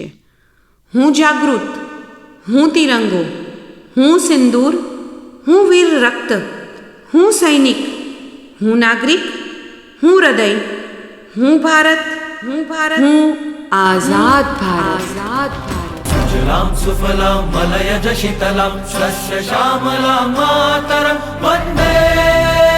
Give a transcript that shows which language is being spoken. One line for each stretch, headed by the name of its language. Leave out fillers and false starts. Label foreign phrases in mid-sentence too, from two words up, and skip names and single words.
Gujarati: હું જાગૃત, હું તિરંગો, હું સિંદૂર, હું વીર રક્ત, હું સૈનિક, હું નાગરિક, હું હૃદય, હું ભારત, હું ભારત, હું આઝાદ ભારત. આઝાદ ભારત.
Sanskrit: सुजलां सुफलां मलयज शीतलां शस्य श्यामलां मातरं वन्दे